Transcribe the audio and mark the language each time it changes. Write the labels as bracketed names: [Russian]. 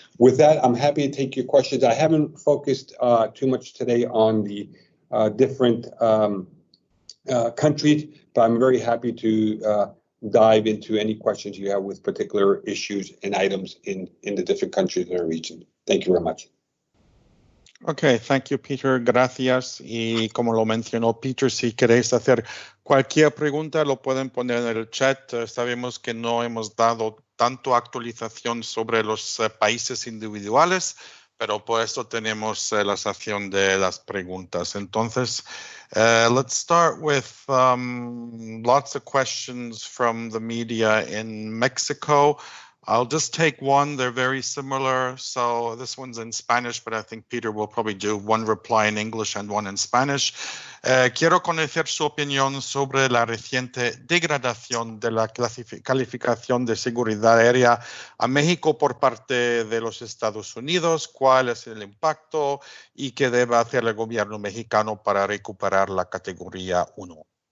[English] With that, I'm happy to take your questions. I haven't focused too much today on the different countries, but I'm very happy to dive into any questions you have with particular issues and items in the different countries in our region. Thank you very much. Okay, thank you, Peter. Gracias. [Spanish] Y como lo mencionó Peter, si queréis hacer cualquier pregunta, lo pueden poner en el chat. Sabemos que no hemos dado tanto actualización sobre los países individuales, pero por eso tenemos la sección de las preguntas. Entonces, [English] let's start with lots of questions from the media in Mexico. I'll just take one. They're very similar. So this one's in Spanish, but I think Peter will probably do one reply in English and one in Spanish. [Spanish] Quiero conocer su opinión sobre la reciente degradación de la calificación de seguridad aérea a México por parte de los Estados Unidos. ¿Cuál es el impacto y qué debe hacer el gobierno mexicano para recuperar la categoría 1?